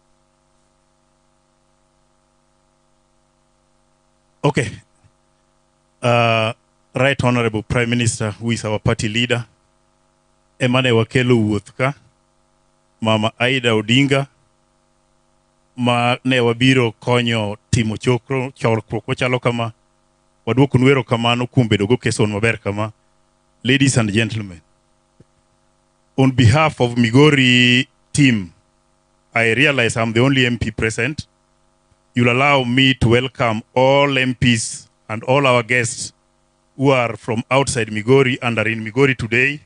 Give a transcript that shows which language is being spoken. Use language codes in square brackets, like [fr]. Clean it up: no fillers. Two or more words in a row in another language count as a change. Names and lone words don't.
[en] Okay. Right Honorable Prime Minister, who is our party leader, [luo] Emane Wakelo Wuothka, Mama Aida Odinga, ma ne wabiro konyo timo chokruok machalo kama, waduoko nwero kamano kuom bedo go keson maber kama. [en] Ladies and gentlemen, on behalf of Migori team, I realize I'm the only MP present. You'll allow me to welcome all MPs and all our guests who are from outside Migori and are in Migori today.